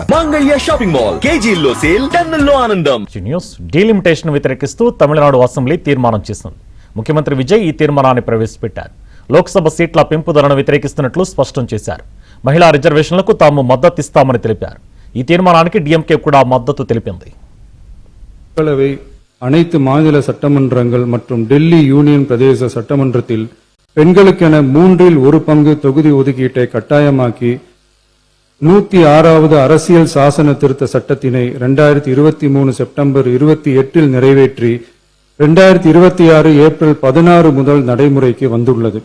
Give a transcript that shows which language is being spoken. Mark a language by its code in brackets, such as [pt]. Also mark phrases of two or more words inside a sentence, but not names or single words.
[te] మంగళ్య షాపింగ్ మాల్ కేజీల్లో సేల్, టన్నుల్లో ఆనందం. న్యూస్ డీలిమిటేషన్ వ్యతిరేకిస్తూ తమిళనాడు అసెంబ్లీ తీర్మానం చేసింది. ముఖ్యమంత్రి విజయ్ ఈ తీర్మానాన్ని ప్రవేశపెట్టారు. లోక్సభ సీట్ల పెంపుదలను వ్యతిరేకిస్తున్నట్లు స్పష్టం చేశారు. మహిళా రిజర్వేషన్లకు తాము మద్దతిస్తామని తెలిపారు. ఈ తీర్మానానికి డిఎంకే కూడా మద్దతు తెలిపింది. [ta] அனைத்து மாநில சட்டமன்றங்கள் மற்றும் டெல்லி யூனியன் பிரதேச சட்டமன்றத்தில் பெண்களுக்கென 1/3 பங்கு தொகுதி ஒதுக்கீட்டை கட்டாயமாக்கி 106வது அரசியல் சாசன திருத்த சட்டத்தினை 2023 செப்டம்பர் 28 நிறைவேற்றி 2026 ஏப்ரல் 16 முதல் நடைமுறைக்கு வந்துள்ளது.